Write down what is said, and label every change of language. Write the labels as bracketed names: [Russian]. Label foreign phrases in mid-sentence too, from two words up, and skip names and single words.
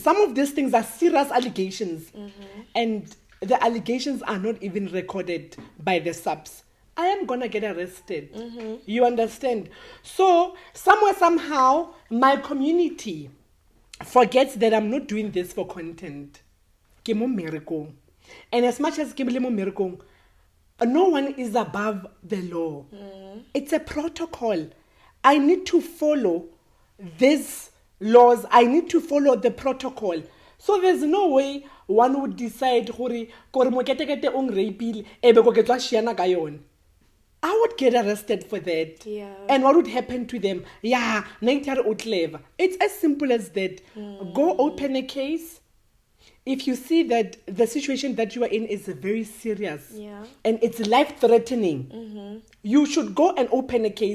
[English] Some of these things are serious allegations, and the allegations are not even recorded by the subs. I am gonna get arrested. You understand? So somewhere, somehow, my community forgets that I'm not doing this for content. [Tswana] Ke mo mmerekong. [English] And as much as [Tswana] ke le mo mmerekong, [English] no one is above the law. It's a protocol. I need to follow these laws. I need to follow the protocol. So there's no way one would decide [Tswana] kore moketekete ong rapile ebe ko ke tla shiana ka yone. [English] I would get arrested for that. Yeah. And what would happen to them? Yeah, nature o clever. It's as simple as that. Go open a case. If you see that the situation that you are in is very serious, Yeah. and it's life-threatening, you should go and open a case.